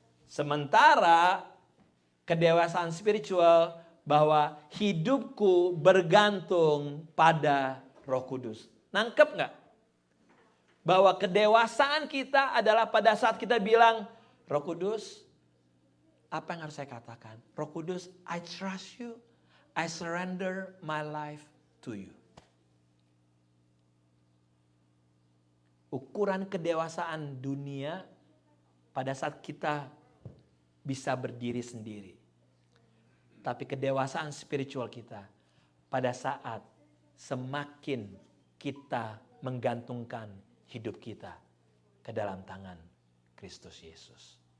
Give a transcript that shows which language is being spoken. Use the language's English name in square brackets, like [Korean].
[Indonesian] Sementara kedewasaan spiritual bahwa hidupku bergantung pada Roh Kudus. Nangkep nggak? Bahwa kedewasaan kita adalah pada saat kita bilang, Roh Kudus, apa yang harus saya katakan? Roh Kudus, [English] I trust you. I surrender my life to you. [Indonesian] Ukuran kedewasaan dunia pada saat kita bisa berdiri sendiri. Tapi kedewasaan spiritual kita pada saat semakin kita menggantungkan hidup kita ke dalam tangan Kristus Yesus.